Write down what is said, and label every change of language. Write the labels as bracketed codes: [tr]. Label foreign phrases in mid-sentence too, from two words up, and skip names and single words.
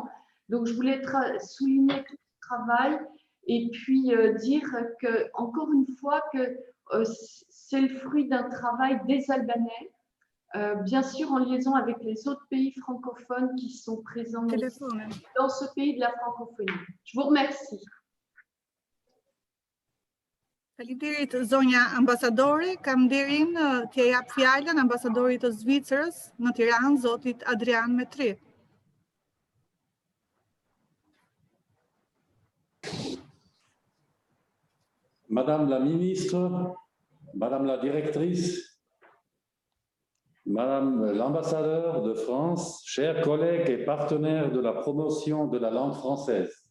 [fr] Donc, je voulais souligner tout ce travail et puis dire que, encore une fois, que c'est le fruit d'un travail des Albanais, bien sûr en liaison avec les autres pays francophones qui sont présents dans ce pays de la francophonie. Je vous remercie. [sq] Faleminderit zonja ambasadore, kam nderin t'ja jap fjalën ambasadorit të Zvicrës në Tiranë, zotit Adrian Metri. [fr] Madame la ministre, Madame la directrice, Madame l'ambassadeur de France, chers collègues et partenaires de la promotion de la langue française,